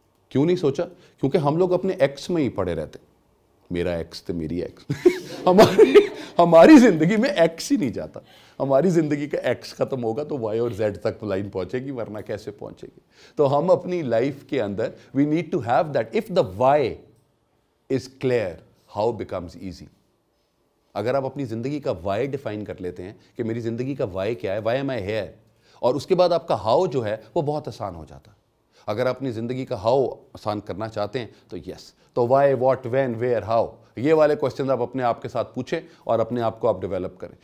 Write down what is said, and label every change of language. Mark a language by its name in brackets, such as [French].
[Urdu] کیوں نہیں سوچا؟ کیونکہ ہم لوگ اپنے ایکس میں ہی پڑے رہتے. میرا ایکس تو میری ایکس. ہماری زندگی میں ایکس ہی نہیں جاتا. ہماری زندگی کا ایکس ختم ہوگا تو وائی اور زیڈ تک لائن پہنچے گی, ورنہ کیسے پہنچے گی؟ تو ہم اپنی لائف کے اندر [English] We need to have that. If the why is clear, how becomes easy. [Urdu] اگر آپ اپنی زندگی کا وائی ڈیفائن کر لیتے ہیں کہ میری زندگی کا وائی کیا ہے, [English] why am I here, [Urdu] اور اس کے بعد آپ کا ہاؤ جو ہے وہ بہت آسان ہو جاتا ہے. اگر آپ اپنی زندگی کا ہاؤ آسان کرنا چاہتے ہیں تو یس, تو Y, what, when, where, how, یہ والے کوشچنز آپ اپنے آپ کے ساتھ پوچھیں اور اپنے آپ کو آپ ڈیولپ کریں.